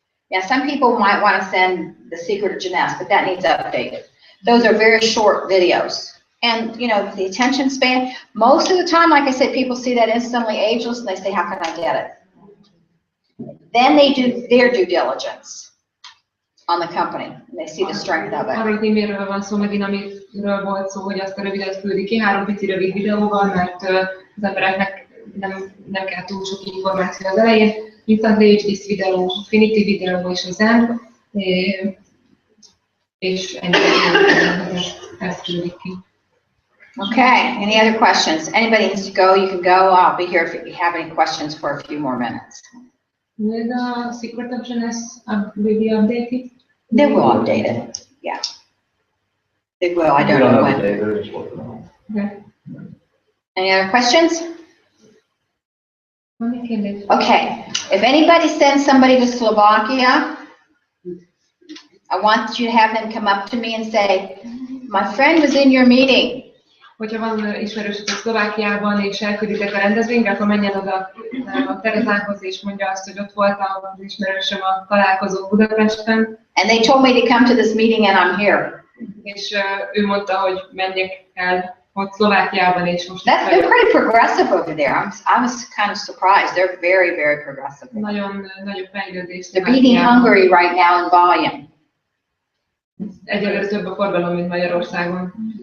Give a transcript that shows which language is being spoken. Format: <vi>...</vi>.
<en>Yeah, some people might want to send The Secret of Jeunesse, but that needs updated. Those are very short videos. And, the attention span, most of the time, like I said, people see that Instantly Ageless and they say, how can I get it? Then they do their due diligence on the company and they see the strength of it.</en> <hu>Arról az e-mailről van szó megint, amit volt szó, hogy azt a rövidet küldi ki, 3 pici rövid videóval, mert az embereknek nem kell túl sok információ az elején.</hu> <en>Instant this video,</en> <hu>Finity video és az Zen, és ennyi ezt küldik ki.</hu> <en>Okay, any other questions? Anybody needs to go, you can go. I'll be here if you have any questions for a few more minutes. Will the secret of Jeunesse will be updated? They will update it, yeah. They will, I don't know when. Okay. Any other questions? Okay. Okay, if anybody sends somebody to Slovakia, I want you to have them come up to me and say, my friend was in your meeting.</en> <hu>Hogyha van ismerősök Szlovákiában, és elkülditek a rendezvényre, akkor menjen oda a Terezához, és mondja azt, hogy ott voltam az ismerősöm a találkozó Budapesten.</hu> <en>And they told me to come to this meeting and I'm here.</en> <hu>És ő mondta, hogy menjek el ott Szlovákiában, és most</hu> <en>They're pretty progressive over there. I was kind of surprised. They're very, very progressive.</en> <hu>Nagyon fejlődés.</hu> <en>They're beating Hungary right now in volume.</en> <hu>Egyelőre több a forgalom, mint Magyarországon.</hu>